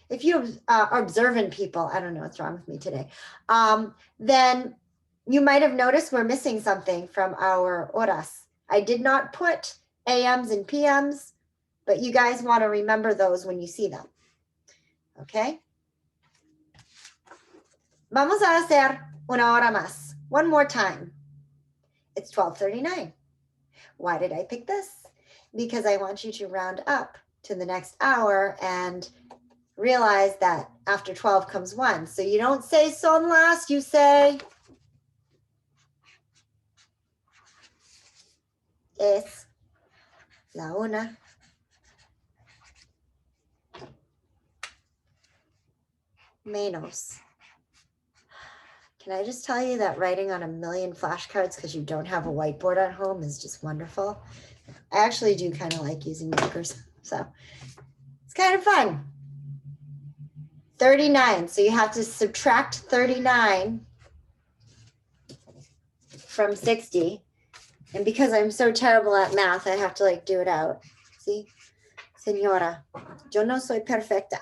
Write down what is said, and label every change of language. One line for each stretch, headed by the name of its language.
English: If you are observant people, I don't know what's wrong with me today, then you might have noticed we're missing something from our horas. I did not put AMs and PMs, but you guys want to remember those when you see them. Okay?
Spanish: Vamos a hacer una hora más.
English: One more time. It's 12:39. Why did I pick this? Because I want you to round up to the next hour and realize that after 12 comes 1. So you don't say
Spanish: son las,
English: you say
Spanish: es la una menos.
English: Can I just tell you that writing on a million flashcards because you don't have a whiteboard at home is just wonderful. I actually do kind of like using markers, so it's kind of fun. 39, so you have to subtract 39 from 60. And because I'm so terrible at math, I have to like do it out. See?
Spanish: Señora, yo no soy perfecta.